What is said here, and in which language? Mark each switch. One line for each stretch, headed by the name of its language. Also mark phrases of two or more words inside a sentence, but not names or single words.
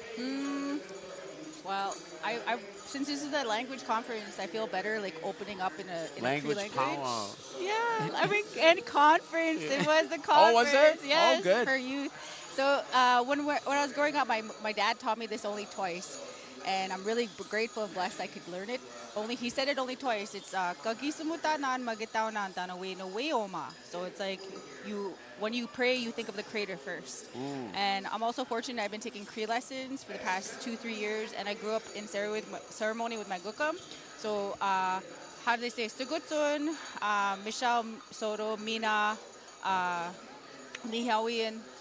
English: Well, I since this is a language conference, I feel better like opening up in a language Cree language. powwow. Yeah, I mean, and conference. It was a conference. Oh, was it? Yes, oh, good. For youth. So when I was growing up, my dad taught me this only twice, and I'm really grateful and blessed I could learn it. He said it only twice.
Cree: It's kagisamutanan magitaunan tanawe no weoma.
English: So it's like when you pray, you think of the Creator first. And I'm also fortunate. I've been taking Cree lessons for the past 2-3 years, and I grew up in ceremony with my gukam. So how do they say?
Cree: Sugutsun, Michelle Soto, Mina, Nihawian.